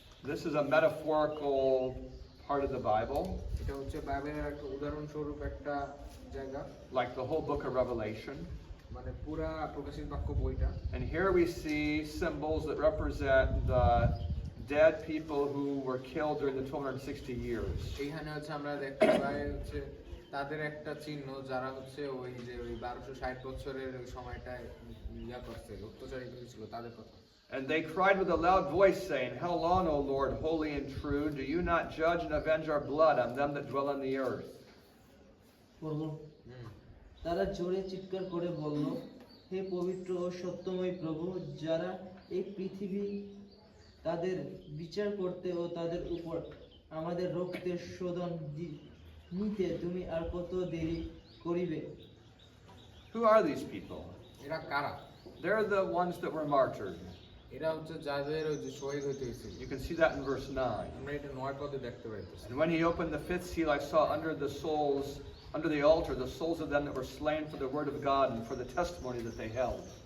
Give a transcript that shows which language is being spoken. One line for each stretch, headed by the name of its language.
English: This is a metaphorical part of the Bible,
Bangla: এটা হচ্ছে বাইবেলের একটা উদাহরণস্বরূপ একটা জায়গা,
English: like the whole book of Revelation.
Bangla: মানে পুরা প্রকাশিত বাক্য বইটা।
English: And here we see symbols that represent the dead people who were killed during the 1260 years.
Bangla: এইখানে হচ্ছে আমরা দেখতে পাই হচ্ছে তাদের একটা চিহ্ন যারা হচ্ছে ওই যে ওই 1260 বছরের ওই সময়টায় ইয়া করছে, অত্যাচারিত হয়েছিল তাদের কথা।
English: And they cried with a loud voice, saying, How long, O Lord, holy and true, do you not judge and avenge our blood on them that dwell on the earth?
Bangla: বলল, তারা জোরে চিৎকার করে বলল, হে পবিত্র ও সত্যময় প্রভু, যারা এই পৃথিবী তাদের বিচার করতে ও তাদের উপর আমাদের রক্তের শোধন নিতে তুমি আর কত দেরি করিবে?
English: Who are these people?
Bangla: এরা কারা?
English: They're the ones that were martyred.
Bangla: এরা হচ্ছে যাদের ওই যে শহীদ হইতে হয়েছিল।
English: You can see that in verse 9.
Bangla: আমরা এটা 9 পদে দেখতে পাইতেছি।
English: And when he opened the fifth seal, I saw under the altar, the souls of them that were slain for the word of God and for the testimony that they held.